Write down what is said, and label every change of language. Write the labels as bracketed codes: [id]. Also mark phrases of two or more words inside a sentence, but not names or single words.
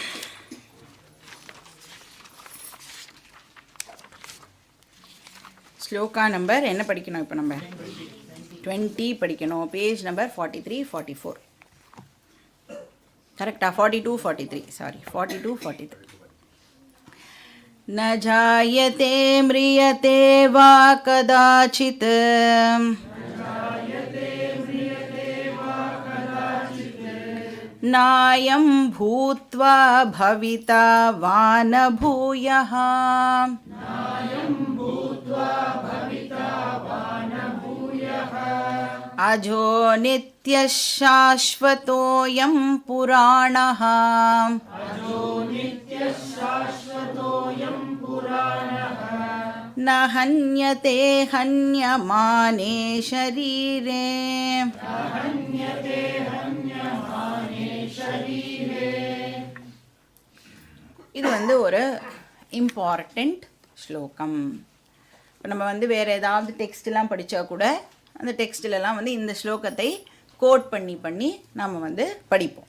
[ta] ஸ்லோகா நம்பர் என்ன படிக்கணும்? இப்போ நம்ம 20 படிக்கணும். [en] page number [ta] 43, 44 கரெக்டா? 42, 43 சாரி 42, 43. [sa] न जायते म्रियते वा कदाचित् नायं भूत्वा भविता वा न भूयः अजो नित्यः शाश्वतोऽयं पुराणः न हन्यते हन्यमाने शरीरे. [ta] இது வந்து ஒரு இம்பார்ட்டண்ட் ஸ்லோகம். இப்போ நம்ம வந்து வேறு ஏதாவது டெக்ஸ்ட்லாம் படித்தா கூட அந்த டெக்ஸ்டிலலாம் வந்து இந்த ஸ்லோகத்தை கோட் பண்ணி நாம் வந்து படிப்போம்.